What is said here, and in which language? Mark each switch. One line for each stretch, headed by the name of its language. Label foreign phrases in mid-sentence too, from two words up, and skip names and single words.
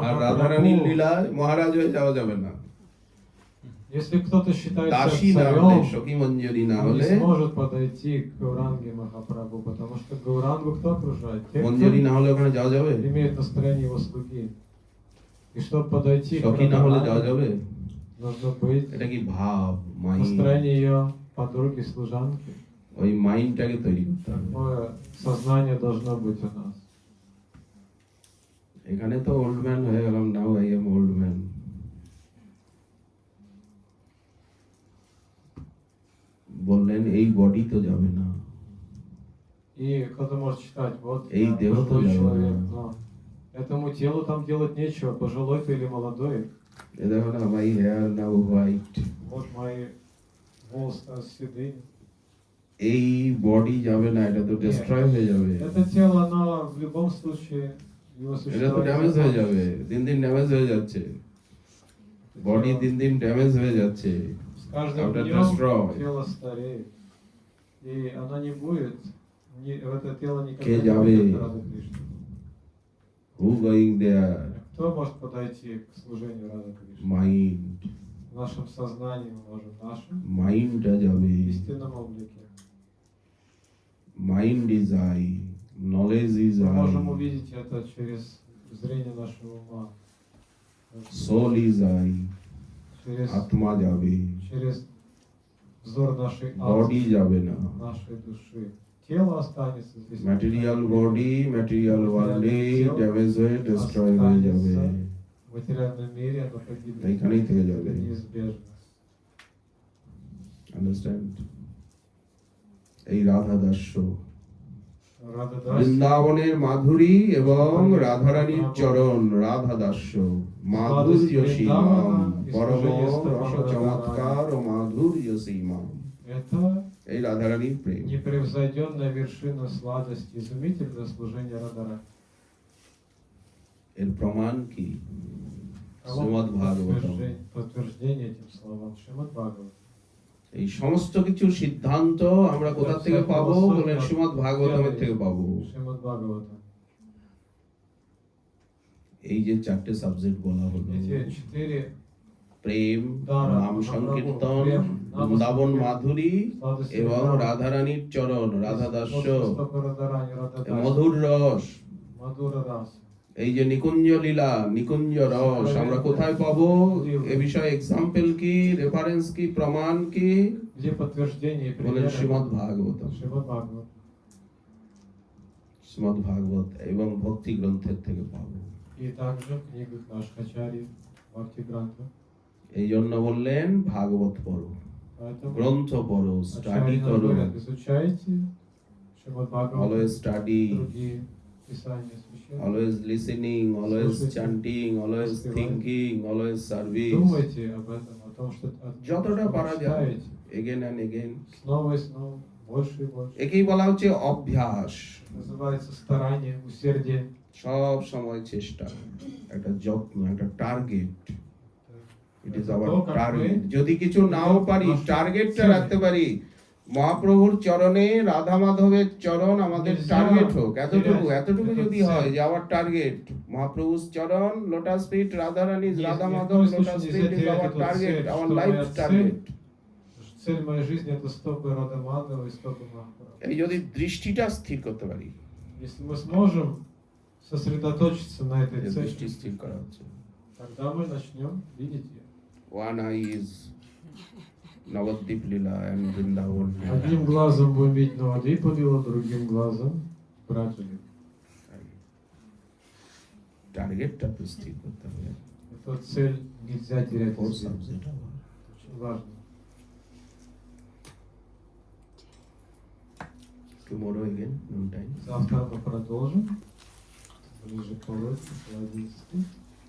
Bangla: আর রাধারানীর
Russian: Махапрабху,
Bangla: লীলায় মহারাজ হয়ে যাওয়া যাবে না।
Russian: если кто-то считает себя
Bangla: দাসী না হলে,
Russian: царем,
Bangla: সখী মঞ্জরি না
Russian: он
Bangla: হলে,
Russian: не сможет подойти к Гауранге Махапрабху, потому что Гаурангу кто окружает? Те,
Bangla: মঞ্জরি
Russian: кто
Bangla: না হলে ওখানে যাওয়া যাবে?
Russian: имеет настроение его слуги. И чтобы подойти к
Bangla: সখী না হলে যাওয়া
Russian: Радхарани,
Bangla: যাবে?
Russian: нужно быть
Bangla: এটা কি ভাব, মাইন্ড?
Russian: настроение ее подруги, служанки.
Bangla: ওই মাইন্ডটাকে তৈরি করতে হবে।
Russian: Такое сознание должно быть у нас.
Bangla: এখানে তো
English: old man
Bangla: হয়ে গেলাম,
English: now I am old man.
Bangla: বললেন এই বডি তো যাবে না,
Russian: И кто-то может считать, вот Эй, я дело пожилой то человек, дело. но этому телу там делать нечего, пожилой ты или молодой.
Bangla: এ দেখো না,
English: my hair now white.
Russian: Вот мои волосы седые.
Bangla: এই বডি যাবে না, এটা তো ডিস্ট্রয় হয়ে যাবে,
Russian: Это тело, оно в любом случае, его
Bangla: এটা তো ড্যামেজ হয়ে যাবে,
Russian: существование.
Bangla: দিন দিন ড্যামেজ হয়ে যাচ্ছে, বডি দিন দিন ড্যামেজ হয়ে যাচ্ছে,
Russian: С каждым
English: After
Russian: днем
English: destroy.
Russian: тело стареет. И оно не будет, в это тело никогда
Bangla: Ке
Russian: не
Bangla: jabe?
Russian: придет Рада Кришна.
English: who going there?
Russian: Кто может подойти к служению Рада Кришны?
Bangla: মাইন্ড,
Russian: В нашем сознании мы можем, в нашем
Bangla: মাইন্ডটা যাবে।
Russian: истинном облике.
English: mind is eye, knowledge is
Russian: Мы
English: আই,
Russian: можем увидеть это через зрение нашего ума,
English: soul is eye,
Russian: через,
Bangla: আত্মা যাবে,
Russian: через взор нашей
Bangla: বডি
Russian: атмы,
Bangla: যাবে না।
Russian: нашей души. Тело останется здесь.
English: material body material worlde
Bangla: ড্যামেজ হয়ে ডিস্ট্রয় হয়ে যাবে,
Russian: В материальном мире оно погибнет.
Bangla: এইখানেই থেকে যাবে।
Russian: Это неизбежно.
Bangla: আন্ডারস্ট্যান্ড? এই রাধা দাস্য,
Russian: Рада Дас,
Bangla: বৃন্দাবনের মাধুরী এবং রাধারানীর চরণ, রাধা দাস্য মাধুর্য সীমাম, পরম রস চমৎকার ও মাধুর্য সীমাম।
Russian: это
Bangla: এই রাধারানীর প্রেম।
Russian: непревзойденная вершина сладости, изумительное служение Радарани.
Bangla: এর প্রমাণ কি?
Russian: А вот
Bangla: শ্রীমদ্ ভাগবতম।
Russian: подтверждение этим словам Шримад Бхагават.
Bangla: এই সমস্ত কিছুর সিদ্ধান্ত আমরা কোথা থেকে পাবো? বলেন শ্রীমদ্ ভাগবতমের থেকে পাবো।
Russian: Шримад Бхагавата.
Bangla: এই যে চারটে সাবজেক্ট বলা হলো,
Russian: Эти 4
Bangla: প্রেম, দ্বারা নাম সংকীর্তন, প্রেম, নাম বৃন্দাবন সংকীর্তন, মাধুরী
Russian: сладости
Bangla: এবং
Russian: Вриндавана,
Bangla: রাধারানীর চরণ, রাধা দাস্য,
Russian: Стопа Радарани, Рада Дас,
Bangla: মধুর রস,
Russian: Мадура Рас.
Bangla: এই যে নিকুঞ্জ লীলা, নিকুঞ্জ রস আমরা কোথায় পাবো? এ বিষয়ে এক্সাম্পল কি, রেফারেন্স কি, প্রমাণ কি?
Russian: Где подтверждение и
Bangla: বলেন
Russian: примеры?
Bangla: শ্রীমদ্ ভাগবতম।
Russian: Шримад Бхагават.
Bangla: শ্রীমদ্ ভাগবত এবং ভক্তি গ্রন্থের থেকে পাবো।
Russian: И также в книгах наших ачарьев, Бхакти Гранта.
Bangla: এই জন্য বললেন ভাগবত পড়ো,
Russian: Поэтому
Bangla: গ্রন্থ পড়ো, স্টাডি
Russian: ачарьи нам
Bangla: করো,
Russian: говорят, изучайте Шримад Бхагават,
English: always study,
Russian: другие писания священных.
English: always listening, always
Russian: Слушайте.
English: chanting, always
Russian: Распевайте.
English: thinking, always service,
Russian: Думайте об этом, о том, что
Bangla: যতটা পারা যায়,
Russian: читаете.
English: again and again.
Russian: Снова и снова, больше и больше.
Bangla: একেই বলা হচ্ছে অভ্যাস,
Russian: Называется старание, усердие.
Bangla: সব সময় চেষ্টা, একটা যত্ন, একটা টার্গেট।
English: it is our
Bangla: তো কাকু টার্গেট। যদি কিছু নাও পারি, নষ্ট টার্গেটটা হচ্ছে। রাখতে পারি, মহাপ্রভুর চরণে, রাধা মাধবের চরণ আমাদের নির্জা, টার্গেট হোক, এতটুকু
English: yes,
Bangla: এতটুকু এটা যদি হচ্ছে। হয় যে আমার টার্গেট মহাপ্রভুর চরণ,
English: lotus feet,
Bangla: রাধা রানী,
English: Yes,
Bangla: রাধা
Russian: ни в
Bangla: মাধব,
Russian: коем
English: লোটাস
Russian: случае
English: ফিট
Russian: нельзя
English: ইজ
Russian: терять
English: আওয়ার
Russian: эту
English: টার্গেট,
Russian: цель,
English: আওয়ার
Russian: что
English: লাইফ
Russian: моя
English: টার্গেট।
Russian: Цель моей жизни это стопы Рада Мадхава и стопы Махапрабху.
Bangla: এই যদি দৃষ্টিটা স্থির করতে পারি,
Russian: Если мы сможем сосредоточиться на этой
Bangla: যে দৃষ্টি
Russian: цели,
Bangla: স্থির করা হচ্ছে।
Russian: тогда мы начнем видеть ее.
English: One eye is Navadvip Lila and Vrindavan.
Russian: Одним глазом будем видеть Навадвипа Лилу, другим глазом Браджали.
Bangla: টার্গেটটা তো স্থির করতে হবে।
Russian: Эту цель нельзя терять
English: Four
Russian: из виду.
English: subject.
Russian: Очень важно.
English: Tomorrow again, noon time.
Russian: Завтра мы продолжим. Ближе к полудню, около 11.